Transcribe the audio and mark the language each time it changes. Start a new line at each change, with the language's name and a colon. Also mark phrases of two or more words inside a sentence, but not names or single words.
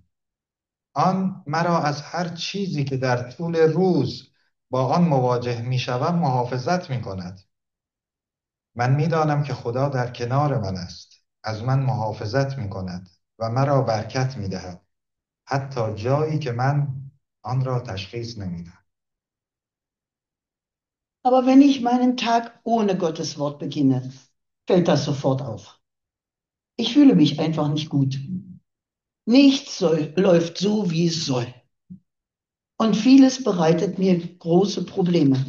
Persian: آن مرا از هر چیزی که در طول روز با آن مواجه می‌شوم محافظت می‌کند. من می‌دانم که خدا در کنار من است، از من محافظت می‌کند و مرا برکت می‌دهد، حتی جایی که من آن را تشخیص نمی‌دهم.
German: Aber wenn ich meinen Tag ohne Gottes Wort beginne, fällt das sofort auf. Ich fühle mich einfach nicht gut. Nichts läuft so, wie es soll. Und vieles bereitet mir große Probleme.